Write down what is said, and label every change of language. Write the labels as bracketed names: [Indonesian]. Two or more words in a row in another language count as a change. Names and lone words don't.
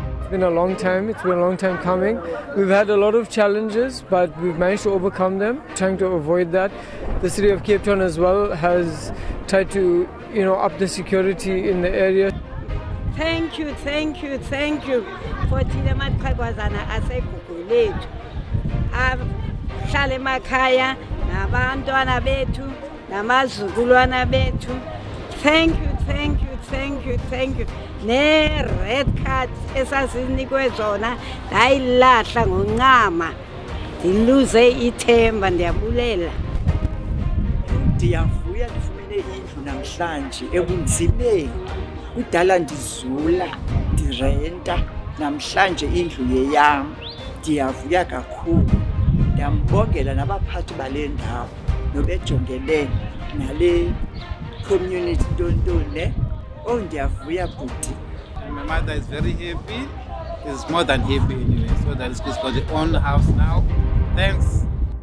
[English] been a long time. It's been a long time coming. We've had a lot of challenges, but we've managed to overcome them, trying to avoid that. The city of Cape Town as well has tried to, up the security in the area. Thank you for [Xhosa] thina maqhegwazana asegugu lethu ahlala emakhaya nabantwana bethu namazukulwana bethu. [English] Thank you. Ne-red card [Xhosa] esasinikwe zona ndayilahla ngoncama, ndiluze ithemba, ndiyabulela. Ndiyavuya ndifumene indlu namhlanje ebunzimeni. Kudala ndizula ndirenta, namhlanje indlu yeyam. Ndiyavuya kakhulu. Ndiyambongela nabaphathi bale ndawo nobejongene nale community ntontone. Oh, ndiyavuya bhuti. [English] My mother is very happy. Is more than happy anyway. So that she's got her own house now. Thanks